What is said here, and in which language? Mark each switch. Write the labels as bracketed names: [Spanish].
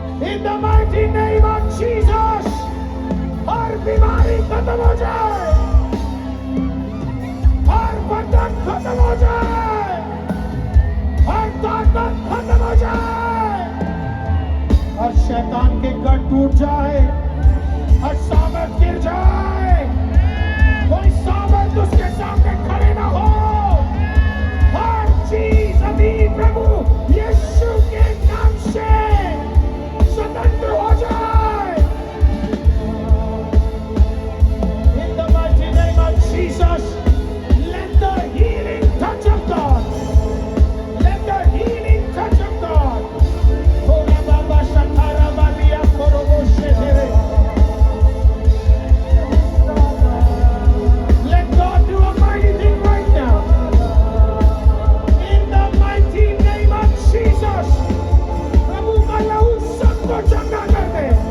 [English] in the mighty name of Jesus, [Hindi] हर बीमारी खत्म हो जाए, हर बंधन खत्म हो जाए, हर ताकत खत्म हो जाए, हर शैतान के गढ़ टूट जाए, हर सामर्थ गिर जाए, कोई सामर्थ उसके सामने खड़े ना हो। हर चीज अभी प्रभु यीशु के नाम से स्वतंत्र हो जाए। [English] In the mighty name of Jesus, let the healing touch of God, let the healing touch of God. Ora baba shakara balia korobo shedere. Let God do a mighty thing right now. In the mighty name of Jesus. [Hindi] प्रभु का लहू सबको चंगा कर दे।